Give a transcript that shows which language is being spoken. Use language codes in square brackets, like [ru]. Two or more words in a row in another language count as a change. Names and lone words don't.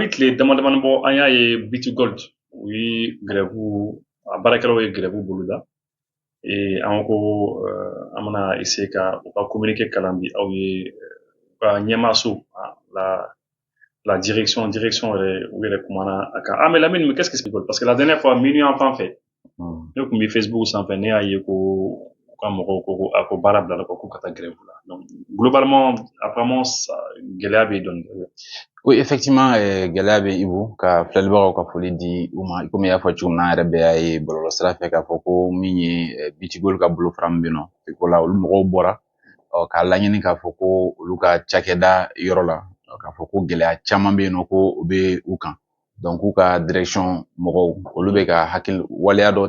[bm] Malik le dama bɔ an y'a ye Biti Gold u ye grève a baarakɛlaw ye grève boloda an ko an bɛna essayer ka u ka communiqué kalan di aw ye u ka ɲɛmaaso la direction yɛrɛ u yɛrɛ kumana a kan [fr] mais Lamine, qu'est-ce qui se passe parce que la dernière fois minuit [bm] en fan fɛ ne tun bɛ Facebook sanfɛ ne y'a ye ko u ka mɔgɔw ko a ko baara bilala k'u ka taa grève la [fr] donc globalement apparemment [bm] gɛlɛya bɛ dɔɔni. [fr] Oui, effectivement, [bm] gɛlɛya bɛ Ibu ka filɛlibagaw ka foli di u ma komi i y'a fɔ cogo min na an yɛrɛ bɛɛ y'a ye bɔlɔlɔ sira fɛ k'a fɔ ko min ye Biti Gold ka bolofara min bɛ yen nɔ FECO la olu mɔgɔw bɔra k'a laɲini k'a fɔ ko olu ka cakɛda yɔrɔ la k'a fɔ ko gɛlɛya caman bɛ yen nɔ ko o bɛ u kan donc u ka direction mɔgɔw olu bɛ ka hakili waleya dɔw